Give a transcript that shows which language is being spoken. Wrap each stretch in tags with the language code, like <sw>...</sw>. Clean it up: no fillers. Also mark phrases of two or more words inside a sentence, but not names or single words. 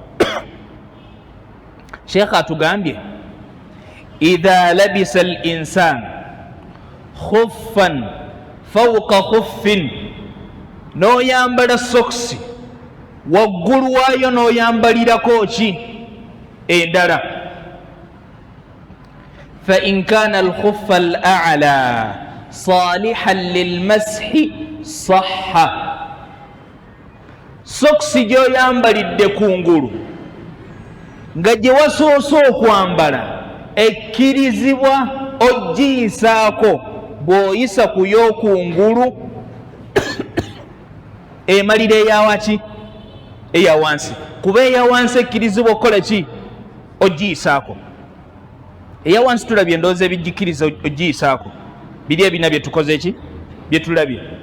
<lg>sheekha atugambye</lg> <ar>إذا لبس الإنسان خفا فوق خف</ar> <lg>n'oyambala sokisi waggulu waayo n'oyambalirako ki endala</lg> <ar>فإن كان الخف الأعلى صالحا للمسح صح</ar> <lg>sokisi gyoyambalidde kungulu nga gye wasoose okwambala ekkirizibwa ogiyisaako bw'oyisa ku y'okungulu emalira eyawaki eyawansi kuba eyawansi ekkirizibwa okukola ki ogiyisaako eyawansi tulabye endowooza ebigikkiriza ogiyisaako biri ebina byetukoze ki byetulabye</lg>